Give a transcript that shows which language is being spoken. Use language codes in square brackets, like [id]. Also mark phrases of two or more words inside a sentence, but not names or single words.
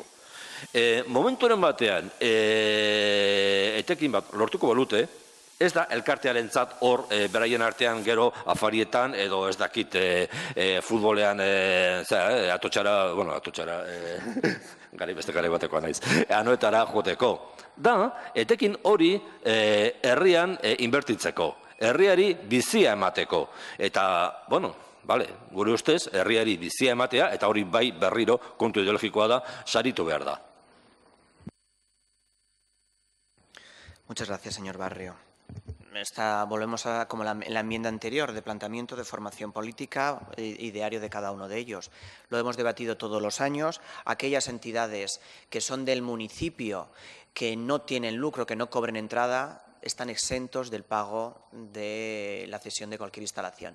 [eu] Momentuaren batean, etekin bat lortuko balute, ez da elkartearentzat hor beraien artean gero afarietan edo ez dakit futbolean atotxara, beste gari batekoa naiz, anoetara joteko. Da, etekin hori herrian inbertitzeko, herriari bizia emateko. Eta, gure ustez, herriari bizia ematea, eta hori bai berriro kontu ideologikoa da, saritu behar da. [es] Muchas gracias, señor Barrio. Volvemos a, como en la enmienda anterior, de planteamiento de formación política y diario de cada uno de ellos. Lo hemos debatido todos los años. Aquellas entidades que son del municipio, que no tienen lucro, que no cobren entrada, están exentos del pago de la cesión de cualquier instalación.